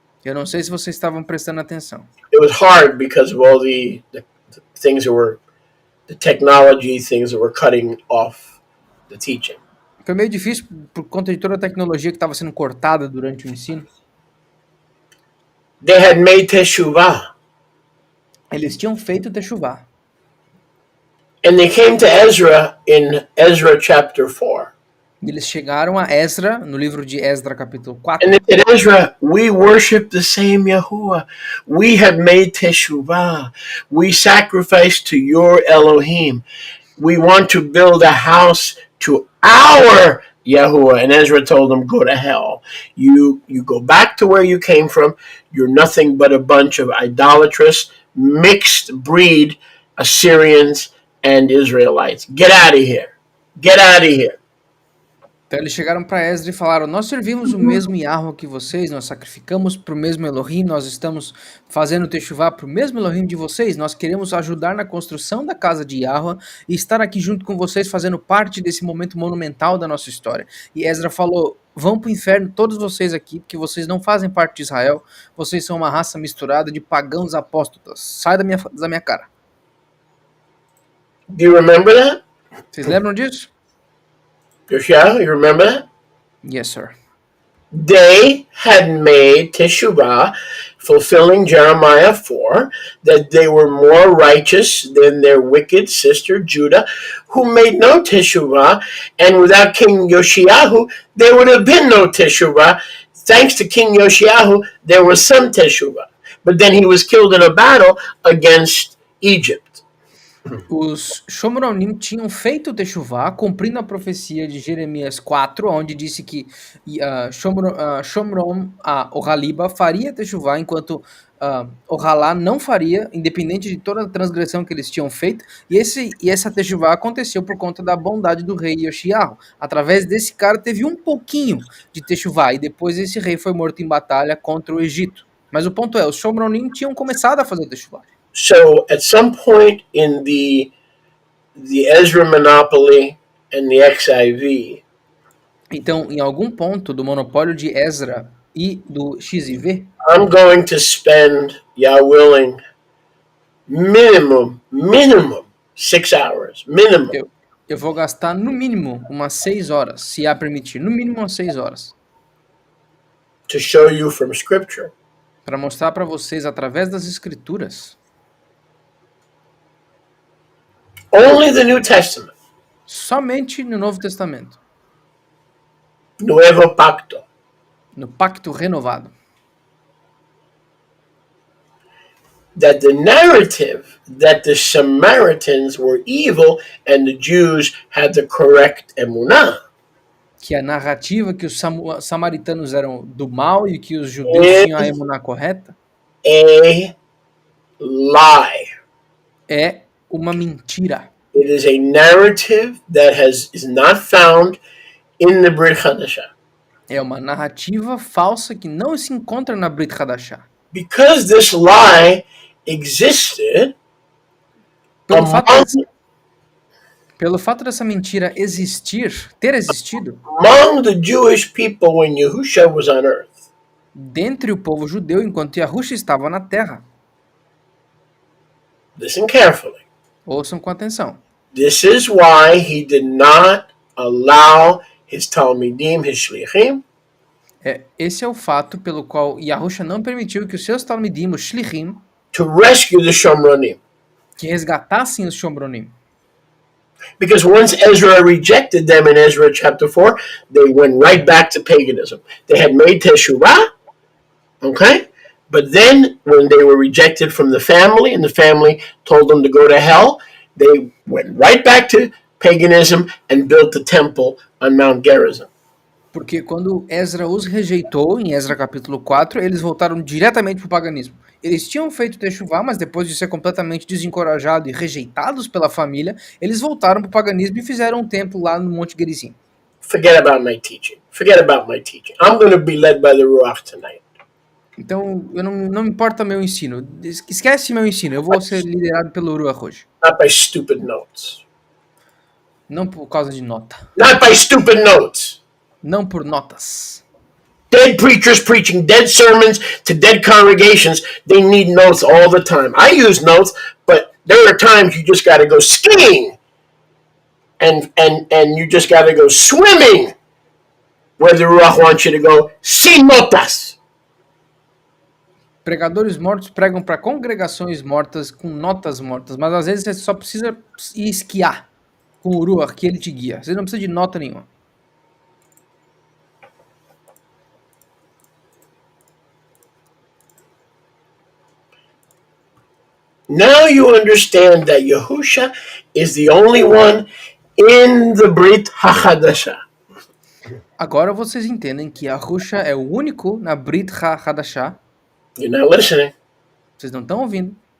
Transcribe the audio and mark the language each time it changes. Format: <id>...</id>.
<pt>Eu não sei se vocês estavam prestando atenção.</pt> <en>It was hard because of all the things that were, the technology things that were cutting off the teaching.</en> <pt>Foi meio difícil por conta de toda a tecnologia que estava sendo cortada durante o ensino.</pt> <en>They had made teshuvah.</en> <pt>Eles tinham feito techuvá.</pt> <en>And they came to Ezra in Ezra chapter 4.</en> <pt>Eles chegaram a Ezra, no livro de Esdra, capítulo 4.</pt> <en>And they said, Ezra, we worship the same Yahuwah. We have made teshuvah. We sacrifice to your Elohim. We want to build a house to our Yahuwah. And Ezra told them, go to hell. You go back to where you came from. You're nothing but a bunch of idolatrous, mixed breed Assyrians and Israelites. Get out of here. Get out of here.</en> <pt>Então eles chegaram para Esdra e falaram, nós servimos o mesmo Yahweh que vocês, nós sacrificamos para o mesmo Elohim, nós estamos fazendo techuvá para o mesmo Elohim de vocês, nós queremos ajudar na construção da casa de Yahweh e estar aqui junto com vocês fazendo parte desse momento monumental da nossa história. E Esdra falou, vão para o inferno todos vocês aqui, porque vocês não fazem parte de Israel, vocês são uma raça misturada de pagãos apóstatas, sai da minha cara.</pt> <en>Do you remember that?</en> <pt>Vocês lembram disso?</pt> <en>Yoshia, you remember that? Yes, sir. They had made teshuvah, fulfilling Jeremiah 4, that they were more righteous than their wicked sister Judah, who made no teshuvah, and without King Yoshiyahu, there would have been no teshuvah. Thanks to King Yoshiyahu, there was some teshuvah. But then he was killed in a battle against Egypt.</en> <pt>Os Shomronim tinham feito techuvá, cumprindo a profecia de Jeremias 4, onde disse que Shomrom, o Haliba, faria techuvá, enquanto o Halá não faria, independente de toda a transgressão que eles tinham feito. E essa techuvá aconteceu por conta da bondade do rei Yoshiyahu. Através desse cara teve um pouquinho de techuvá, e depois esse rei foi morto em batalha contra o Egito. Mas o ponto é, os Shomronim tinham começado a fazer techuvá.</pt> <en>So at some point in the Ezra monopoly and the XIV,</en> <pt>então, em algum ponto do monopólio de Ezra e do XIV,</pt> <en>I'm going to spend, Yah willing, minimum 6 hours, minimum.</en> <pt>Eu vou gastar no mínimo umas 6 horas, se há permitir, no mínimo umas 6 horas.</pt> <en>To show you from Scripture.</en> <pt>Para mostrar para vocês através das escrituras.</pt> <en>Only the New Testament.</en> <pt>Somente no Novo Testamento.</pt> <es>Nuevo Pacto.</es> <pt>No Pacto Renovado.</pt> <en>That the narrative that the Samaritans were evil and the Jews had the correct emunah.</en> <pt>Que a narrativa que os samaritanos eram do mal e que os judeus tinham a emuná correta.</pt> <en>A lie.</en> <pt>É uma mentira.</pt> <en>It is a narrative that is not found in the Brit Hadashah.</en> <pt>É uma narrativa falsa que não se encontra na Brit Hadashah.</pt> <en>Because this lie existed,</en> <pt>pelo fato dessa mentira ter existido,</pt> <en>among the Jewish people when Yahusha was on earth.</en> <pt>Dentre o povo judeu enquanto Yahusha estava na terra.</pt> <en>Listen carefully.</en> <pt>Ouçam com atenção.</pt> <en>This is why he did not allow his Talmidim, his Shlichim.</en> <pt>Esse é o fato pelo qual Yahusha não permitiu que os seus Talmidim, os Shlichim,</pt> <en>to rescue the Shomronim.</en> <pt>Que resgatassem os Shomronim.</pt> <en>Because once Ezra rejected them in Ezra chapter 4, they went right back to paganism. They had made teshuvah, okay? But then when they were rejected from the family and the family told them to go to hell, they went right back to paganism and built the temple on Mount Gerizim.</en> <pt>Porque quando Ezra os rejeitou, em Ezra capítulo 4, eles voltaram diretamente para o paganismo. Eles tinham feito techuvá, mas depois de ser completamente desencorajados e rejeitados pela família, eles voltaram para o paganismo e fizeram um templo lá no Monte Gerizim.</pt> <en>Forget about my teaching. I'm going to be led by the Ruach tonight.</en> <pt>Então, não me importa meu ensino. Esquece meu ensino. Eu vou ser liderado pelo Ruach hoje.</pt> <en>Not by stupid notes.</en> <pt>Não por causa de nota.</pt> <en>Not by stupid notes.</en> <pt>Não por notas.</pt> <en>Dead preachers preaching dead sermons to dead congregations, they need notes all the time. I use notes, but there are times you just got to go skiing and you just got to go swimming where the Ruach wants you to go,</en> <es>sin notas.</es> <pt>Pregadores mortos pregam para congregações mortas com notas mortas, mas às vezes você só precisa ir esquiar com o Ruach que ele te guia. Você não precisa de nota nenhuma.</pt> <en>Now you understand that Yahusha is the only one in the Brit HaChadashah.</en> <pt>Agora vocês entendem que Yahusha é o único na Brit HaChadashah.</pt> <en>You're not listening.</en> <pt>Vocês não estão ouvindo.</pt>